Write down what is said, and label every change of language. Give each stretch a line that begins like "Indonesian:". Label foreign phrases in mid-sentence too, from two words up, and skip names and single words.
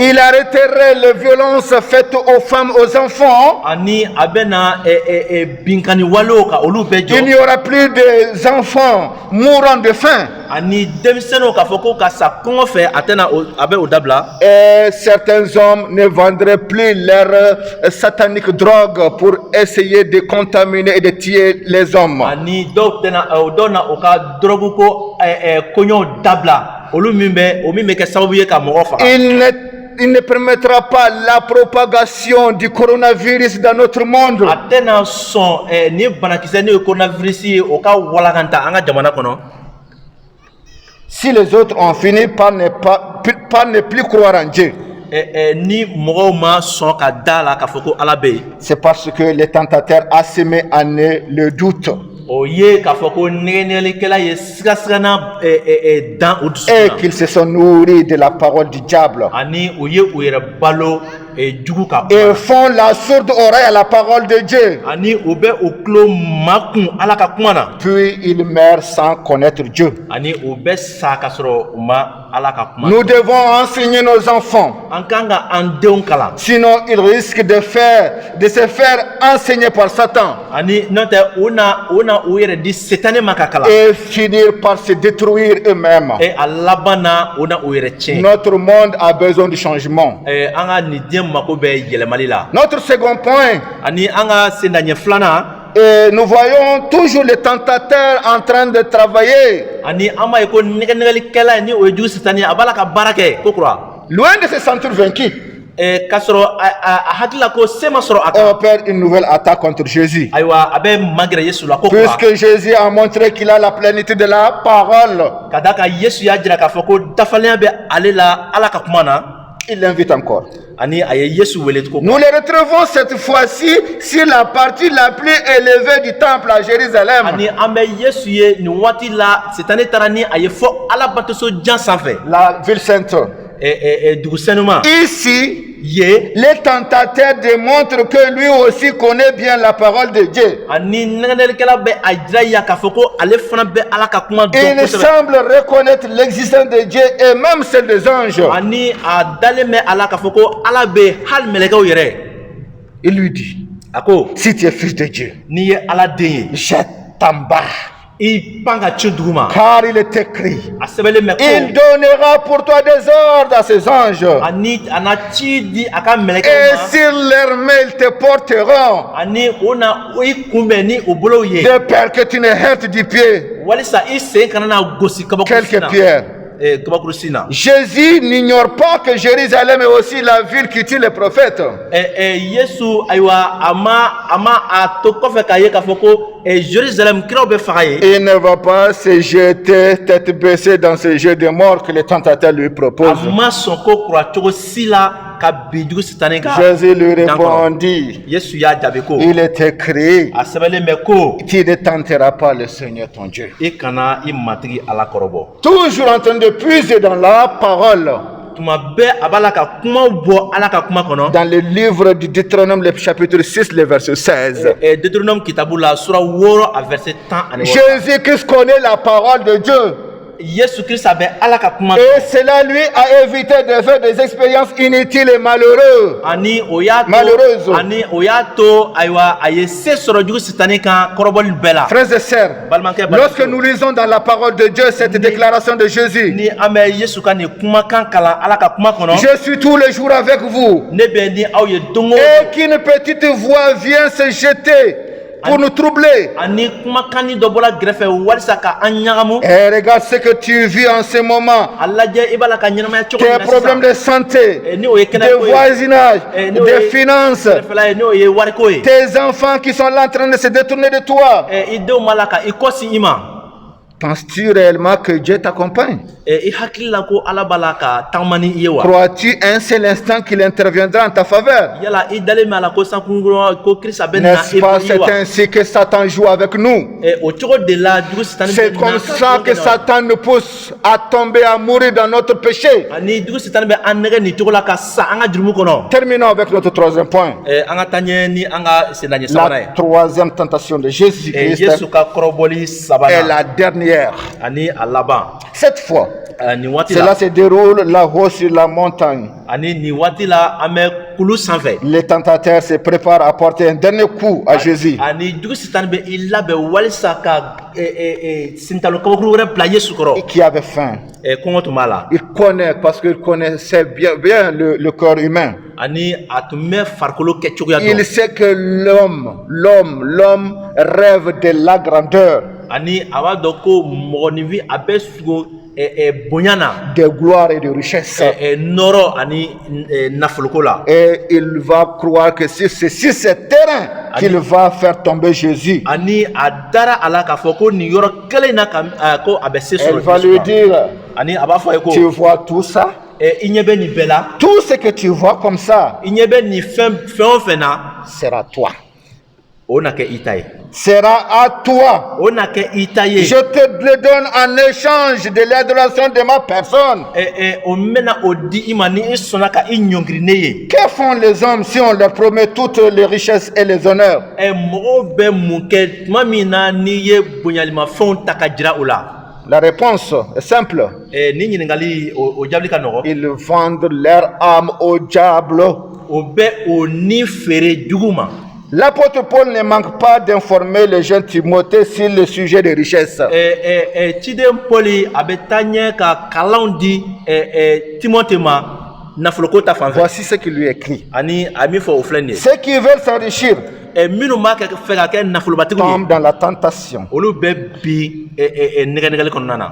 French: Il arrêterait les violences faites aux femmes, aux enfants.
Bambara: ani a bɛna binkani walew ka olu bɛɛ
French: Il n'y
Bambara: jɔ
French: aura plus des enfants mourant de faim.
Bambara: ani denmisɛnninw k'a fɔ ko ka sa kɔngɔ fɛ a bɛ o dabila
French: Et certains hommes ne vendraient plus leur satanique drogue pour essayer de contaminer et de tuer les hommes.
Bambara: ani dɔw na o ka dɔrɔgu ko kɔɲɔw dabila olu min bɛ kɛ sababu ye ka mɔgɔ faga
French: Il ne permettra pas la propagation du coronavirus dans notre monde.
Bambara: a tɛna sɔn ni banakisɛ n'o ye coronavirus ye o ka walakanta an ka jamana kɔnɔ
French: Si les autres ont fini par ne plus croire en Dieu,
Bambara: ni mɔgɔw ma sɔn ka da la k'a fɔ ko Ala bɛ yen
French: c'est parce que le tentateur a semé en eux le doute
Bambara: o ye k'a fɔ ko nɛgɛnɛgɛlikɛla ye sigasigana dan o dusukun
French: et
Bambara: na
French: qu'ils se sont nourris de la parole du diable
Bambara: ani o ye u yɛrɛ balo jugu ka
French: et
Bambara: kuma
French: font la sourde oreille à la parole de Dieu.
Bambara: ani o bɛ o tulo makun Ala ka kuma na
French: Puis ils meurent sans connaître Dieu.
Bambara: ani o bɛ sa ka sɔrɔ u ma Ala ka kuma
French: Nous devons enseigner nos enfants.
Bambara: an kan ka an denw kalan
French: Sinon, ils risquent de se faire enseigner par Satan
Bambara: ani n'o tɛ u na u yɛrɛ di Sitani ma ka kalan
French: et finir par se détruire eux-mêmes.
Bambara: a laban na u yɛrɛ tiɲɛ
French: Notre monde a besoin de changement.
Bambara: an ka nin diɲɛ mako bɛ yɛlɛmali la
French: Notre second point,
Bambara: ani an ka sendaɲɛ filanan
French: et nous voyons toujours le tentateur en train de travailler.
Bambara: ani an b'a ye ko nɛgɛnɛgɛlikɛla ye ni o ye jugu Sitani ye a b'a la ka baara kɛ ko kura
French: Loin de se sentir vaincu,
Bambara: k'a sɔrɔ a hakili la ko se ma sɔrɔ a
French: on
Bambara: kan
French: opère une nouvelle attaque contre Jésus.
Bambara: ayiwa a bɛ magɛrɛ Yesu la ko kura
French: Puisque Jésus a montré qu'il a la plénitude de la parole,
Bambara: ka da kan Yesu y'a jira k'a fɔ ko dafalenya bɛ ale la Ala ka kuma na
French: il l'invite encore.
Bambara: ani a ye Yesu wele ko
French: Nous les retrouvons cette fois-ci sur la partie la plus élevée du temple à Jérusalem.
Bambara: ani an bɛ Yesu ye nin waati la Sitani taara ni a ye fɔ Ala batoso jan sanfɛ
French: La ville sainte.
Bambara: dugusɛnuma
French: Ici,
Bambara: ye
French: le tentateur démontre que lui aussi connaît bien la parole de Dieu.
Bambara: ani nɛgɛnɛlikɛla bɛ a jira ya k'a fɔ ko ale fana bɛ ala ka kuma dɔn
French: Il
Bambara: kosɛbɛ
French: semble reconnaître l'existence de Dieu et même celle des anges.
Bambara: ani a dalen bɛ ala k'a fɔ ko ala bɛ hali mɛlɛkɛw yɛrɛ
French: Il lui dit,
Bambara: a ko
French: si tu es fils de Dieu,
Bambara: n'i ye ala den ye
French: jette en bas.
Bambara: i pan ka ci dugu ma
French: Car il est écrit,
Bambara: a sɛbɛnlen bɛ
French: il
Bambara: ko
French: donnera pour toi des ordres à ses anges.
Bambara: ani a na ci di a ka
French: Et
Bambara: mɛlɛkɛw ma
French: sur leurs mains, ils te porteront,
Bambara: ani o na i kunbɛn ni o bolow ye
French: de peur que tu ne heurtes du pied
Bambara: walisa i sen kana na gosi kabakurusi
French: quelques
Bambara: na
French: pierres.
Bambara: kabakurusi na
French: Jésus n'ignore pas que Jérusalem est aussi la ville qui tue les prophètes.
Bambara: yesu ayiwa a ma a to kɔfɛ k'a ye k'a fɔ ko jerusalem kiraw bɛ faga ye
French: Il ne va pas se jeter tête baissée dans ce jeu de mort que les tentateurs lui
Bambara: a
French: proposent.
Bambara: ma sɔn ko kura cogo si la ka bin jugu sitani kan
French: Jésus lui
Bambara: dan kɔnɔ.
French: répondit,
Bambara: yesu y'a jaabi ko
French: il est écrit,
Bambara: a sɛbɛnlen bɛ ko
French: tu ne tenteras pas le Seigneur ton Dieu.
Bambara: i kana i matigi ala kɔrɔbɔ
French: Toujours en train de puiser dans la parole,
Bambara: tuma bɛɛ a b'a la ka kumaw bɔ ala ka kuma kɔnɔ
French: dans le livre du Deutéronome, le chapitre 6, le verset 16.
Bambara: deutéronome kitabu la sura 6 a verset 10 ani 6
French: Jésus-Christ connaît la parole de Dieu.
Bambara: yesu kirista bɛ ala ka kuma
French: Et cela lui a évité de faire des expériences inutiles et malheureuses.
Bambara: ani o y'a
French: Malheureuse.
Bambara: to ani o y'a to ayiwa a ye se sɔrɔ jugu sitani kan kɔrɔbɔli bɛɛ la
French: Frères et sœurs,
Bambara: balimakɛ
French: lorsque
Bambara: balimamuso,
French: nous lisons dans la parole de Dieu cette déclaration de Jésus,
Bambara: ni an bɛ yesu ka nin kumakan kalan ala ka kuma kɔnɔ
French: je suis tous les jours avec vous,
Bambara: ne bɛ ni aw ye don o
French: et
Bambara: don
French: qu'une petite voix vient se jeter pour nous troubler.
Bambara: ani kumakanni dɔ bɔra gɛrɛfɛ walisa ka an ɲagamu
French: Et regarde ce que tu vis en ce moment.
Bambara: a lajɛ i b'a la ka ɲɛnamaya cogo
French: Tes
Bambara: min na
French: problèmes
Bambara: sisan
French: de santé,
Bambara: ni o ye
French: de
Bambara: kɛnɛko ye
French: voisinage,
Bambara: ni o
French: de
Bambara: ye
French: finances,
Bambara: kɛrɛfɛla ye ni o ye wariko ye
French: tes enfants qui sont là en train de se détourner de toi.
Bambara: i denw b'a la ka i kɔsi i ma
French: Penses-tu réellement que Dieu t'accompagne?
Bambara: i hakili la ko ala b'a la ka taama ni i ye wa
French: Crois-tu un seul instant qu'il interviendra en ta faveur?
Bambara: yala i dalen bɛ a la ko sankungurun ko kirisa bɛ na
French: N'est-ce
Bambara: i
French: pas,
Bambara: bɔ i
French: c'est
Bambara: wa
French: ainsi que Satan joue avec nous.
Bambara: o cogo de la jugu sitani
French: C'est comme ça que Satan nous pousse à tomber, à mourir dans notre péché.
Bambara: ani jugu sitani bɛ an nɛgɛ nin cogo la ka sa an ka jurumu kɔnɔ
French: Terminons avec notre troisième point.
Bambara: an ka taa ɲɛ ni an ka sendaɲɛ sabanan
French: La
Bambara: ye
French: troisième tentation de Jésus-Christ
Bambara: yesu ka kɔrɔbɔli
French: est
Bambara: sabanan
French: la dernière.
Bambara: ani a laban
French: Cette fois,
Bambara: nin waati
French: cela
Bambara: la
French: se déroule là-haut sur la montagne.
Bambara: ani nin waati la an bɛ kulu sanfɛ
French: Les tentateurs se préparent à porter un dernier coup à Jésus.
Bambara: ani jugu sitani bɛ i labɛn walisa ka sintalo kabakuru wɛrɛ bila yesu kɔrɔ
French: Qui avait faim.
Bambara: kɔngɔ tun b'a la
French: Il connaît, parce qu'il connaissait bien le corps humain.
Bambara: ani a tun bɛ farikolo kɛcogoya
French: Il
Bambara: dɔn
French: sait que l'homme rêve de la grandeur,
Bambara: ani a b'a dɔn ko mɔgɔninfin a bɛ sugo bonya na
French: de gloire et de richesse.
Bambara: nɔrɔ ani nafoloko la
French: Et il va croire que sur ce terrain qu'il va faire tomber Jésus.
Bambara: ani a dara a la k'a fɔ ko nin yɔrɔ kelen na ko a bɛ se
French: Elle
Bambara: sɔrɔ
French: va
Bambara: Yesu
French: lui
Bambara: ma.
French: dire,
Bambara: ani a b'a fɔ a ye ko
French: tu vois tout ça?
Bambara: i ɲɛ bɛ nin bɛɛ la
French: Tout ce que tu vois comme ça
Bambara: i ɲɛ bɛ nin fɛn o fɛn na
French: sera toi.
Bambara: o na kɛ i ta ye
French: Sera à toi.
Bambara: o na kɛ i ta ye
French: Je te le donne en échange de l'adoration de ma personne.
Bambara: o mɛna o di i ma ni i sɔnna ka i ɲɔngiri ne ye
French: Que font les hommes si on leur promet toutes les richesses et les honneurs?
Bambara: mɔgɔw bɛ mun kɛ tuma min na n'i ye bonyalimafɛnw ta ka jira o la
French: La réponse est simple.
Bambara: ni ɲininkali o jaabili ka nɔgɔ
French: Ils vendent leur âme au diable.
Bambara: o bɛ o ni feere jugu ma
French: L'apôtre Paul ne manque pas d'informer les jeunes Timothée sur le sujet des richesses.
Bambara: ciden pɔli a bɛ taa ɲɛ ka kalanw di timote ma nafoloko ta fan fɛ
French: Voici ce qu'il lui écrit.
Bambara: ani a min fɔ o filɛ nin ye
French: Ceux qui veulent s'enrichir
Bambara: minnu b'a fɛ ka kɛ nafolobatigiw
French: tombent
Bambara: ye
French: dans la tentation,
Bambara: olu bɛ bi nɛgɛnɛgɛli kɔnɔna na